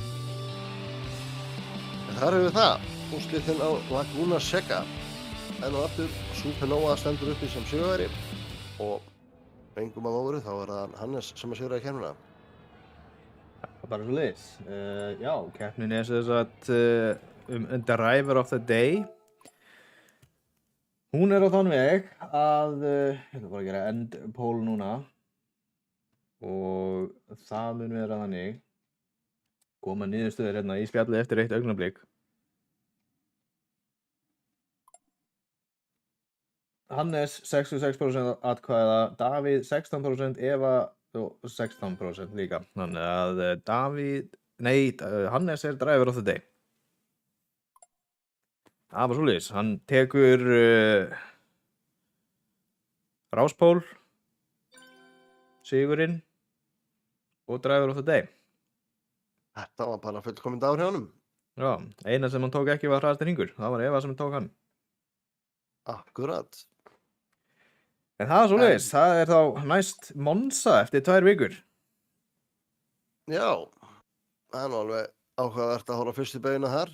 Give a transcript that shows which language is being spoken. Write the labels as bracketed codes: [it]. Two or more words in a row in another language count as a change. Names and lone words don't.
[is] En þar hefur við það, úrslitinn á Laguna Seca. En og aftur, Supernova stendur uppi sem sigurvegari og engum að óvöru, þá er það Hannes sem að sigraði keppnina. Það er bara svo leiðis. Já, keppnin er sem sagt [en] driver of the day. [is] Hún er á þann veg að, ég ætla bara að gera [en] end poll [is] núna. Og það mun vera þannig. Koma niðurstöður hérna í spjalli eftir eitt augnablik. Hannes 66% atkvæða, Davíð 16%, Eva 16% líka. Þannig að Hannes er [en] driver of the day. [is] Það var svoleiðis. Hann tekur ráspól, sigurinn og [en] driver of the day. [is] Þetta var bara fullkominn dagur hjá honum. Já, eina sem hann tók ekki var hraðasti hringur. Það var Eva sem tók hann. Akkurat. En það er svoleiðis. Það er þá næst Monza eftir 2 vikur. Já, það er nú alveg áhugavert að horfa á fyrstu beyguna þar.